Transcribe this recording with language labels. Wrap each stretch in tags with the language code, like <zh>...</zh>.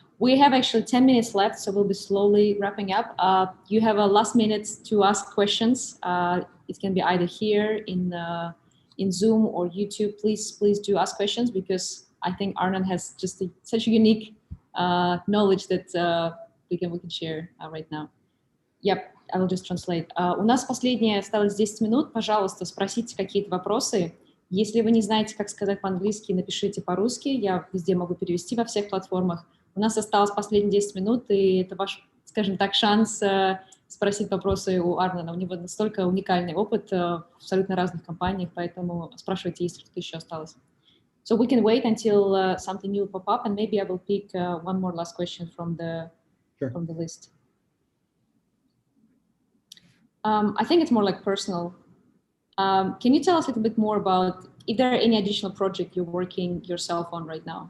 <en>We have actually 10 minutes left, so we'll be slowly wrapping up. You have a last minute to ask questions. It can be either here in in Zoom or YouTube, please do ask questions, because I think Arnon has just such a unique knowledge that we can share right now. Yep, I will just translate.</en> <ru>У нас последнее осталось 10 минут. Пожалуйста, спросите какие-то вопросы. Если вы не знаете, как сказать по-английски, напишите по-русски. Я везде могу перевести во всех платформах. У нас осталось последние 10 минут, и это ваш, скажем так, шанс спросить вопросы у Арнона. У него настолько уникальный опыт в абсолютно разных компаниях, поэтому спрашивайте, если что-то еще осталось.</ru> <en>So we can wait until something new pop up, and maybe I will pick one more last question from the list. I think it's more like personal. Can you tell us a little bit more about, is there any additional project you're working yourself on right now?</en>